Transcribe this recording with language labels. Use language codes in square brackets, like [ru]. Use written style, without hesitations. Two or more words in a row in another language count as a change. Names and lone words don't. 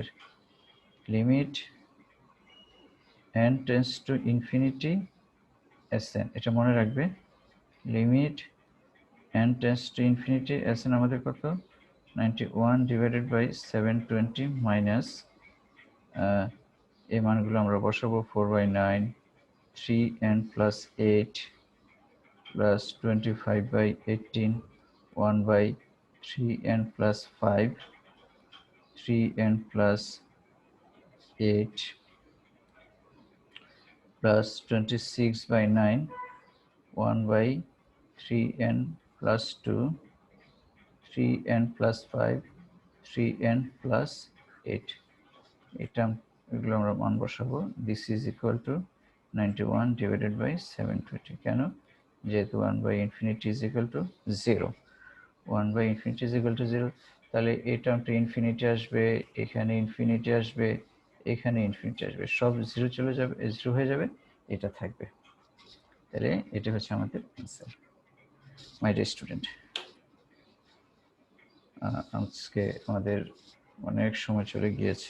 [en] limit n tends to infinity Sn, [bn] এটা মনে রাখবে। [en] limit n tends to infinity Sn [bn] আমাদের কত? [en] 91 divided by 720 minus [bn] এই মানগুলো আমরা বসাবো [en] 4/9 3n plus 8 plus 25/18 1/3n plus 5 3n plus 8 plus 26/9 1/3n plus 2 3n plus 5 3n plus 8। [bn] এটা এগুলো আমরা মান বসাবো। [en] this is equal to 91 divided by 720. [bn] কেন? [en] যেহেতু 1/infinity is equal to 0, 1/infinity is equal to 0, [bn] তাহলে এই টার্মটা ইনফিনিটি আসবে, এখানে ইনফিনিটি আসবে, এখানে ইনফিনিটি আসবে, সব 0 চলে যাবে, 0 হয়ে যাবে, এটা থাকবে। তাহলে এটা হচ্ছে আমাদের অ্যান্সার। [en] my dear student, [bn] আজকে আমাদের অনেক সময় চলে গিয়েছে।